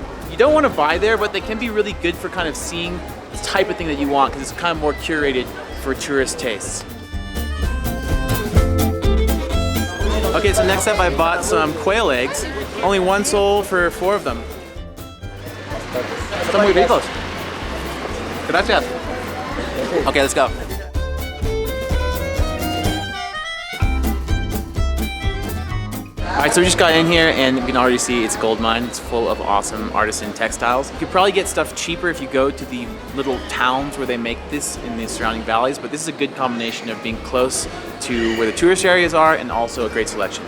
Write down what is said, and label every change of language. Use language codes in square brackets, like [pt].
[en] You don't want to buy there, but they can be really good for kind of seeing the type of thing that you want because it's kind of more curated for tourist tastes. Okay, so next up I bought some quail eggs. Only one sold for 4 of them. [es] Están muy ricos. Gracias. [en] Okay, let's go. Alright, so we just got in here and you can already see it's a gold mine. It's full of awesome artisan textiles. You could probably get stuff cheaper if you go to the little towns where they make this in the surrounding valleys, but this is a good combination of being close to where the tourist areas are and also a great selection.